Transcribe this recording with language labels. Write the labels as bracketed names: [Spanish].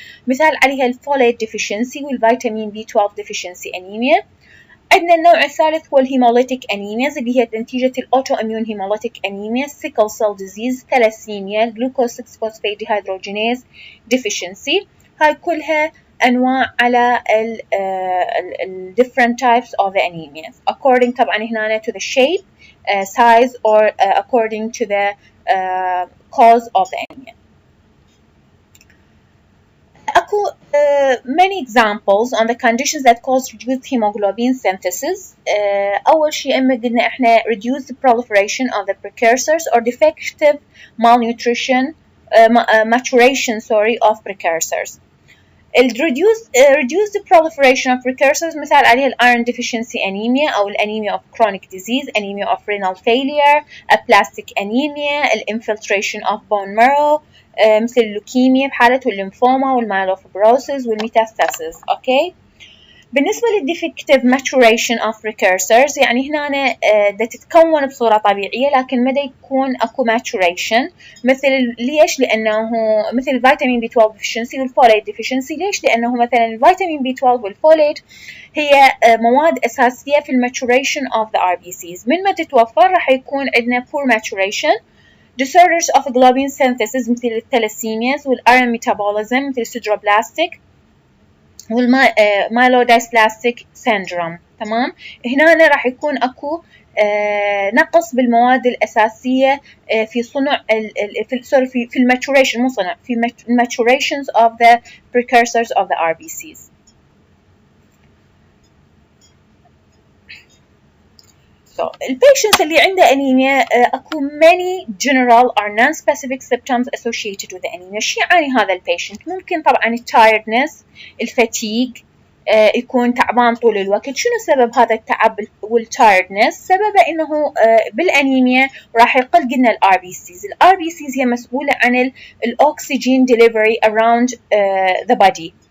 [Arabic] مثال عليها الفوليت ديفيشنسي والفيتامين B12 ديفيشنسي أنيميا. عندنا النوع الثالث هو الهيموليتيك أنيمياز اللي هي نتيجة الأوتو إميون هيموليتيك أنيميا، سيكل سيل ديزيز، ثلاسيميا، جلوكوز 6 فوسفيت ديهيدروجينيز ديفيشنسي. هاي كلها أنواع على ال [English] different types of the anemia according [Arabic] طبعا هنا [English] to the shape, size or according to the cause of the anemia. أكو many examples on the conditions that cause reduced hemoglobin synthesis. [Arabic] أول شيء إما قلنا إحنا [English] reduced proliferation of the precursors or defective malnutrition maturation of precursors. reduce the proliferation of precursors [Arabic] مثال عليه [English] iron deficiency anemia أو anemia of chronic disease, anemia of renal failure, aplastic anemia, infiltration of bone marrow [Arabic] مثل اللوكيميا بحالة الليمفوما والمايلوفيبروسيس والميتاستاسيس. [English] okay. [Arabic] بالنسبة للديفكتيف maturation of precursors يعني هنا دا تتكون بصورة طبيعية لكن مدى يكون أكو maturation مثل ليش؟ لأنه مثل الفيتامين B12 deficiency والفوليت deficiency. ليش؟ لأنه مثلا الفيتامين B12 والفوليت هي مواد أساسية في [English] maturation of the RBCs. [Arabic] من ما تتوفر راح يكون عندنا poor maturation. [English] disorders of globin synthesis مثل الثلاسيمياز والiron metabolism مثل Sideroblastic والmyelodysplastic syndrome. [Arabic] تمام. هنا راح يكون اكو نقص بالمواد الأساسية في صنع في الماتوريشن مو صنع في [English] maturations of the precursors of the RBCs. So, patients [Arabic] اللي عنده أنيميا أكو [English] many general or non-specific symptoms associated with the anemia. [Arabic] شو يعني هذا البيشنت؟ ممكن طبعا tiredness, الفتيج، يكون تعبان طول الوقت. شنو سبب هذا التعب والtiredness؟ سببه إنه بالأنيميا راح يقل قلنا ال RBCs. ال RBCs هي مسؤولة عن الأكسجين [English] delivery around the body.